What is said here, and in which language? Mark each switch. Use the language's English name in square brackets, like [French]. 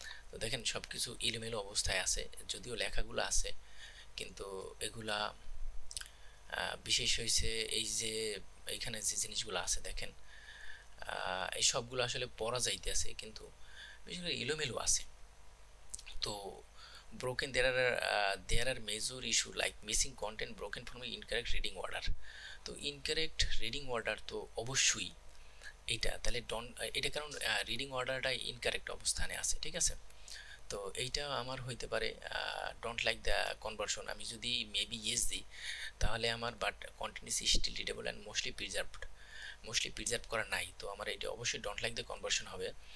[Bangla] তো দেখেন সব কিছু এলোমেলো অবস্থায় আছে, যদিও লেখাগুলো আছে কিন্তু এগুলা বিশেষ হয়েছে এই যে এইখানে যে জিনিসগুলো আছে দেখেন এই সবগুলো আসলে পড়া যাইতেছে কিন্তু বিশেষ করে এলোমেলো আছে। [English] তো broken there are major issue like missing content broken from incorrect reading order। [Bangla] তো ইনকারেক্ট রিডিং অর্ডার তো অবশ্যই এটা তাহলে এটা কারণ রিডিং অর্ডারটা ইনকারেক্ট অবস্থানে আছে, ঠিক আছে। তো এইটা আমার হইতে পারে ডোন্ট লাইক দ্য কনভার্সন, আমি যদি মেবি ইয়েস দিই তাহলে আমার [English] but content is still readable and mostly preserve [Bangla] করা নাই, তো আমার এটা অবশ্যই ডোন্ট লাইক দ্য কনভার্সন হবে।